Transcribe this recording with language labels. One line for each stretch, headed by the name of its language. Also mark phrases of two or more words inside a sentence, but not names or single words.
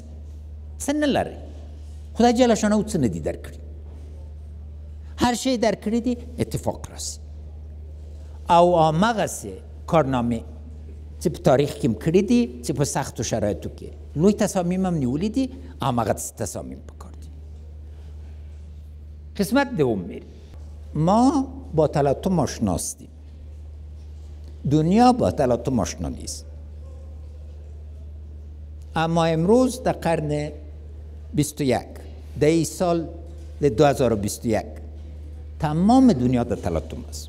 Pashto: څه نه لرئ، خدای جل شانه څه نه دي درکړي، هر شی درکړي دي اتفاق راسي. او همغسې کارنامې چې په تاریخ کې م کړي دي چې په سختو شرایطو کې لوی تصامیم هم نیولي دي، همغسې تصامیم پکار دي.
Persian: قسمت دوم میریم. ما با تلاطم آشناستیم، دنیا با تلاطم آشنا نیست. اما امروز در قرن 21 در این سال 2021 تمام دنیا در تلاطم است.